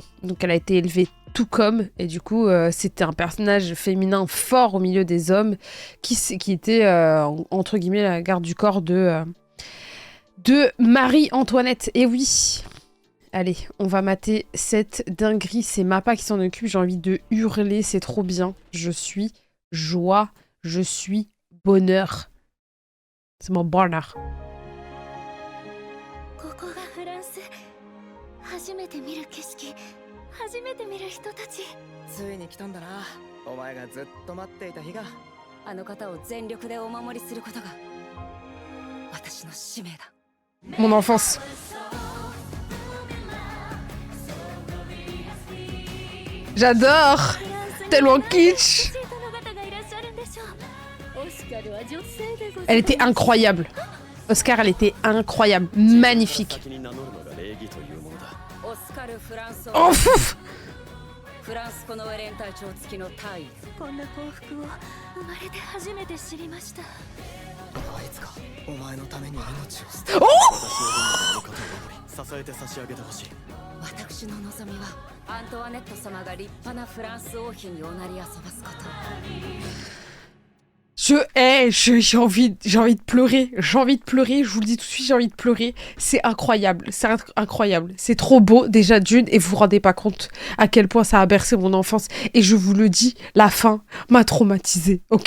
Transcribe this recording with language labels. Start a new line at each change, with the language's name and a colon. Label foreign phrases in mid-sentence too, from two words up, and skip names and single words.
French: Donc elle a été élevée tout comme, et du coup c'était un personnage féminin fort au milieu des hommes qui était entre guillemets la garde du corps de Marie-Antoinette. Et oui, allez, on va mater cette dinguerie, c'est Mappa qui s'en occupe, j'ai envie de hurler, c'est trop bien, je suis joie, je suis bonheur, c'est mon bonheur.
Japanese: 初めて見る人たち。ついに来たんだな。お前がずっと待っていた日が。あの方を全力でお守りすることが私の使命だ。
French: Mon enfance. J'adore. Tellement kitsch. Elle était incroyable. Oscar, elle était incroyable, magnifique. Oh, fouf!
Japanese: フランスこのエレン隊長付きの大尉こんな幸福を生まれて初めて知りました俺はいつかお前のために命を捨て私の分のことを守り支えて差し上げてほしい私の望みはアントワネット様が立派なフランス王妃におなり遊ばすこと
French: j'ai envie de pleurer, j'ai envie de pleurer, je vous le dis tout de suite, j'ai envie de pleurer. C'est incroyable, c'est trop beau déjà d'une et vous vous rendez pas compte à quel point ça a bercé mon enfance. Et je vous le dis, la fin m'a traumatisée, ok?